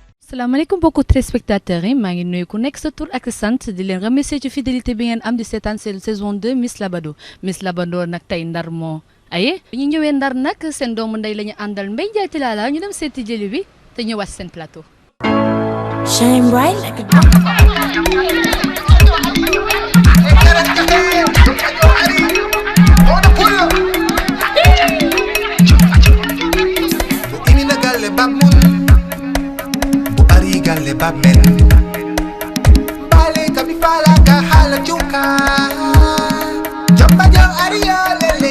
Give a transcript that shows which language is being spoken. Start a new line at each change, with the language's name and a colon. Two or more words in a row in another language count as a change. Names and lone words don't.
Wolof: salaamaaleykum mbokku téléspectateurs yi maa ngi nuyu ku nekk sa tur ak sant di leen remercier ci fidélité bi ngeen am di seetaan saison 2 Miss Labado nag tey Ndar moo aye ñu ñëwee Ndar nag seen doomu ndey la ñu àndal Mbaye Ndiaye Tilala ñu dem seeti jëli bi te ñëwaat seen plateau.
English: Shine bright like a galle babmen bale kami fala ka hala juka jamba jaw ariyo lele